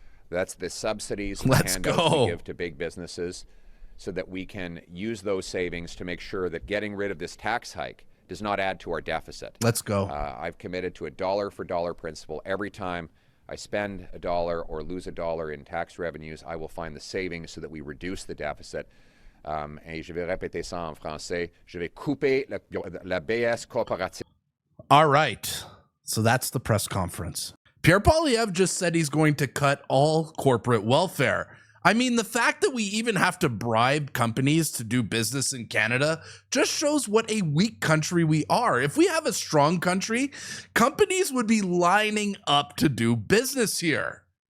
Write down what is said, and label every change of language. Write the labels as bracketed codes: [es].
[en] That's the subsidies and handouts we give to big businesses so that we can use those savings to make sure that getting rid of this tax hike does not add to our deficit. Let's go. I've committed to a $1 principle. Every time I spend $1 or lose $1 in tax revenues, I will find the savings so that we reduce the deficit. [fr] Et je vais répéter ça en français. Je vais couper la BS corporative. [en] All right. So that's the press conference. Pierre Poilievre just said he's going to cut all corporate welfare. I mean, the fact that we even have to bribe companies to do business in Canada just shows what a weak country we are. If we have a strong country, companies would be lining up to do business here.